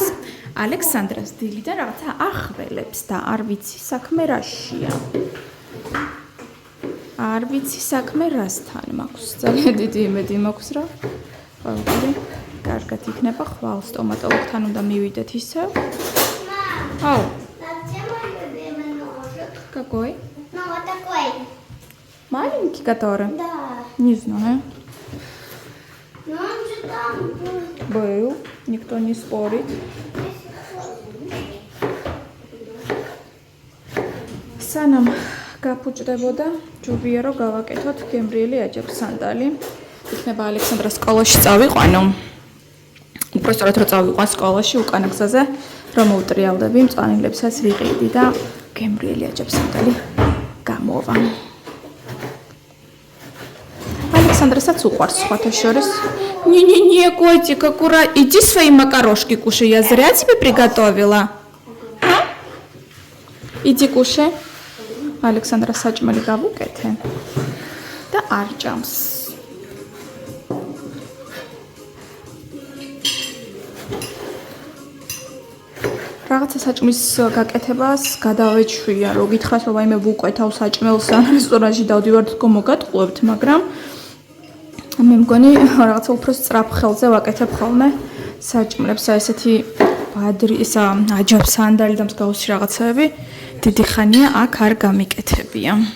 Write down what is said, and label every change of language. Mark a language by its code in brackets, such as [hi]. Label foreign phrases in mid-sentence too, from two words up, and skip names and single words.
[ka] ალექსანდრას დილიდან რაღაცა ახველებს და არ ვიცი საქმე რაშია. არ ვიცი საქმე რასთან მაქვს. ძალიან დიდი იმედი მაქვს რა. ყოველდღე კარგად იქნება, ხვალ სტომატოლოგთან უნდა მივიდეთ ისევ. [ru] Ау. Какой? Ну, вот такой. Маленький который? Да. Не знаю. Ну, он же там был. Был. Никто не спорит. [ka] სანამ გაფუჭდებოდა, ჯობია რომ გავაკეთოთ გემრიელი აჯაბსანდალი. იქნება ალექსანდრას სკოლაში წავიყვანო. უბრალოდ რომ წავიყვან სკოლაში უკანა გზაზე, რომ მოვტრიალდები, მწვანილებსაც ვიყიდი და გემრიელი აჯაბსანდალი გამოვა. Александраსაც უყვარს სხვათა შორის. [ru] Не, котик, аккуратно. Иди свои макарошки кушай. Я зря тебе приготовила. Иди кушай. [ka] Александра საჭმელი გავუკეთე და არ ჭამს. რაღაცა საჭმის გაკეთებას გადავეჩვია, რო გითხრათ რომ აი მე ვუკვეთავ საჭმელს ან რესტორანში დავდივართ თქო მოგატყუებთ, მაგრამ მე მგონი რაღაცა უფრო სწრაფ ხელზე ვაკეთებ ხოლმე საჭმლებს, ესეთი ბადრი, ისა აჯაბსანდალი და მსგავსი რაღაცები დიდი ხანია აქ არ გამიკეთებია.